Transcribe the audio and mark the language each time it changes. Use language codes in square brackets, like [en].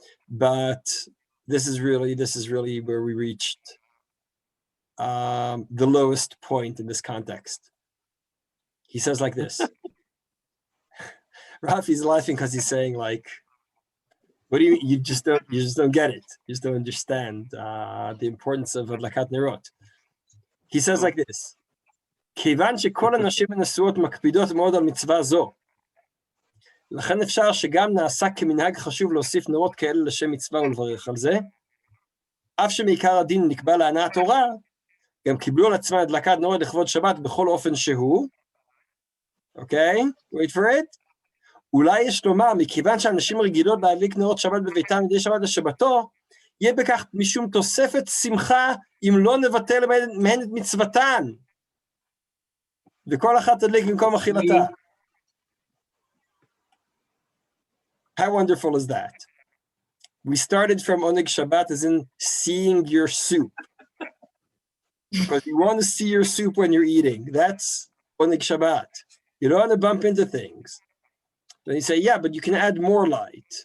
[en] But this is really where we reached the lowest point in this context. He says like this. Rafi's laughing because he's saying like, what do you just don't get it. You just don't understand the importance of Adlakat Nerot. He says like this, [he] כיוון שכל הנשים הנשואות מקפידות מאוד על מצווה זו, לכן אפשר שגם נעשה כמנהג חשוב להוסיף נרות כאלה לשם מצווה ולברך על זה, אף שמעיקר הדין נקבע להנאת תורה, גם קיבלו על עצמם הדלקת נרות לכבוד שבת בכל אופן שהוא, אוקיי? [en] wait for it. [he] אולי יש לומר, מכיוון שאנשים רגילות להדליק נרות שבת בביתם מדי שבת לשבתו, יהיה בכך משום תוספת שמחה אם לא נבטל מהן את מצוותן. וכל אחת תדליק במקום אכילתה. [en] How wonderful is that? We started from Oneg Shabbat as in seeing your soup. Because you want to see your soup when you're eating. That's Oneg Shabbat. You don't want to bump into things. Then you say, yeah, but you can add more light.